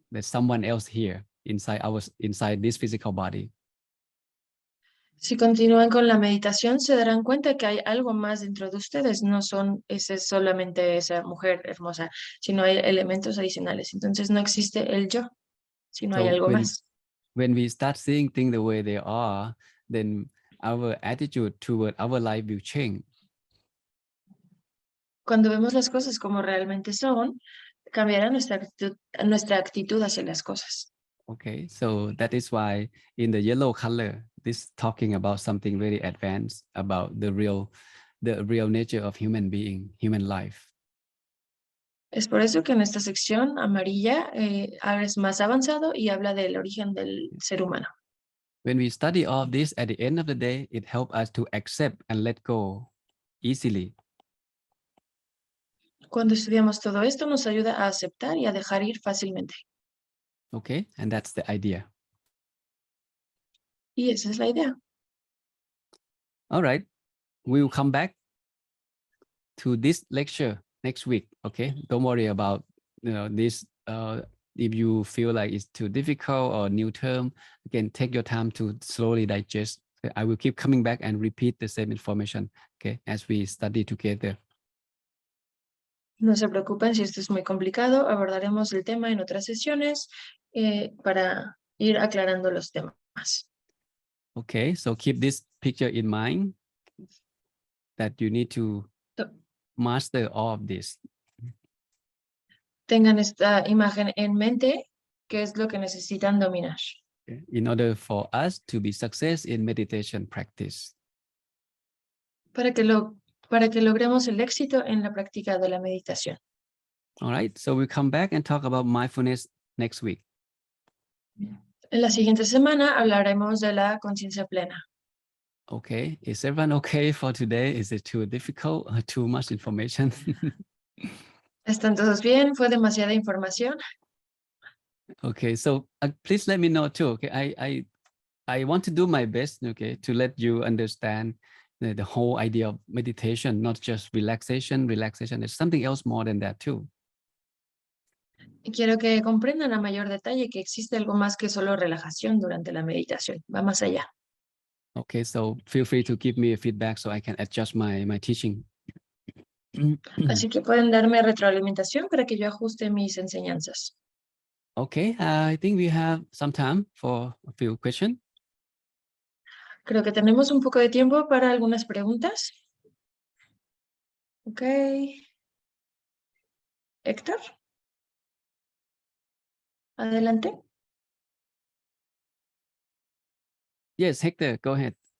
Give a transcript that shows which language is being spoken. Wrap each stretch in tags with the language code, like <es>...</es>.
<en>There's someone else here inside this physical body.</en> <es>Si continúan con la meditación, se darán cuenta que hay algo más dentro de ustedes. No son solamente esa mujer hermosa, sino hay elementos adicionales. Entonces no existe el yo, sino hay</es> <en>So</en> <es>algo más.</es> <en>when we start seeing things the way they are, then our attitude toward our life will change.</en> <es>Cuando vemos las cosas como realmente son, cambiará nuestra actitud hacia las cosas.</es> <en>Okay, so that is why in the yellow color, this talking about something very advanced, about the real nature of human being, human life.</en> <es>Es por eso que en esta sección amarilla es más avanzado y habla del origen del ser humano.</es> <en>When we study all this, at the end of the day, it helps us to accept and let go easily.</en> <es>Cuando estudiamos todo esto, nos ayuda a aceptar y a dejar ir fácilmente.</es> <en>Okay, and that's the idea.</en> <es>Y esa es la idea.</es> <en>All right, we will come back to this lecture next week. Okay, don't worry about this. If you feel like it's too difficult or new term, again, take your time to slowly digest. I will keep coming back and repeat the same information, okay, as we study together.</en> <es>No se preocupen si esto es muy complicado, abordaremos el tema en otras sesiones para ir aclarando los temas.</es> <en>Okay, so keep this picture in mind that you need to master all of this.</en> <es>Tengan esta imagen en mente, que es lo que necesitan dominar.</es> <en>Okay, in order for us to be success in meditation practice.</en> <es>Para que logremos el éxito en la práctica de la meditación.</es> <en>All right, so we'll come back and talk about mindfulness next week.</en> <es>En la siguiente semana hablaremos de la conciencia plena.</es> <en>Okay, is everyone okay for today? Is it too difficult or too much information?</en> <es>¿Están todos bien? ¿Fue demasiada información?</es> <en>Okay, so please let me know too. Okay, I want to do my best. Okay, to let you understand the whole idea of meditation, not just relaxation. Relaxation is something else more than that too.</en> <es>Y quiero que comprendan a mayor detalle que existe algo más que solo relajación durante la meditación. Va más allá.</es> <en>Okay, so feel free to give me a feedback so I can adjust my teaching.</en> <es>Así que pueden darme retroalimentación para que yo ajuste mis enseñanzas.</es> <en>Okay, I think we have some time for a few questions.</en> <es>Creo que tenemos un poco de tiempo para algunas preguntas.</es> <en>Ok.</en> <es>Héctor. Adelante.</es> <en>Yes, Hector, go ahead.</en>